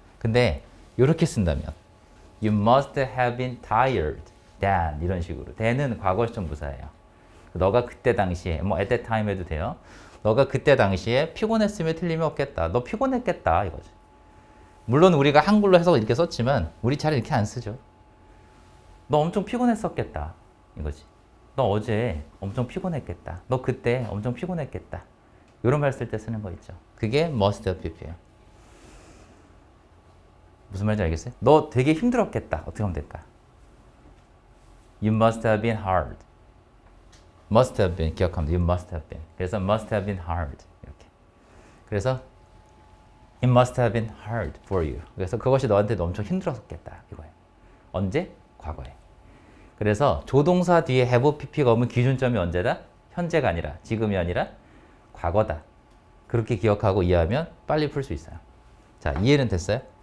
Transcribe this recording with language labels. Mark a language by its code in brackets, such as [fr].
[ko] 근데 이렇게 쓴다면 [en] you must have been tired then [ko] 이런 식으로. then은 과거 시점 부사예요. 너가 그때 당시에 뭐 [en] at that time [ko] 해도 돼요. 너가 그때 당시에 피곤했으면 틀림이 없겠다. 너 피곤했겠다 이거지. 물론 우리가 한글로 해서 이렇게 썼지만 우리 잘 이렇게 안 쓰죠. 너 엄청 피곤했었겠다 이거지. 너 어제 엄청 피곤했겠다. 너 그때 엄청 피곤했겠다. 이런 말 쓸 때 쓰는 거 있죠. 그게 must have pp예요. 무슨 말인지 알겠어요? 너 되게 힘들었겠다. 어떻게 하면 될까? [en] You must have been hard. must have been [ko] 기억하면 돼요. [en] You must have been. [ko] 그래서 [en] must have been hard. [ko] 이렇게. 그래서 [en] it must have been hard for you. [ko] 그래서 그것이 너한테 엄청 힘들었겠다. 이거예요. 언제? 과거에. 그래서 조동사 뒤에 have pp가 오면 기준점이 언제다? 현재가 아니라 지금이 아니라 과거다. 그렇게 기억하고 이해하면 빨리 풀 수 있어요. 자, 이해는 됐어요?